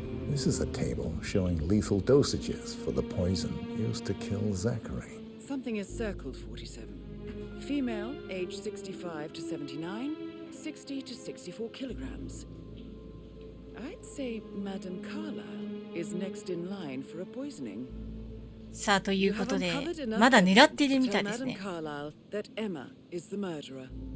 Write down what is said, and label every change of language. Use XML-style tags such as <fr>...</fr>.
<en>This is a table showing lethal dosages for the poison used to kill Zachary. Something is circled, 47. Female, age 65 to 79, 60 to 64 kilograms. I'd say Madame Carlyle is next in line for a poisoning.</en> <ja>さあ、ということで、まだ狙ってるみたいですね。</ja> <en>Madame Carlyle that Emma is the murderer.</en>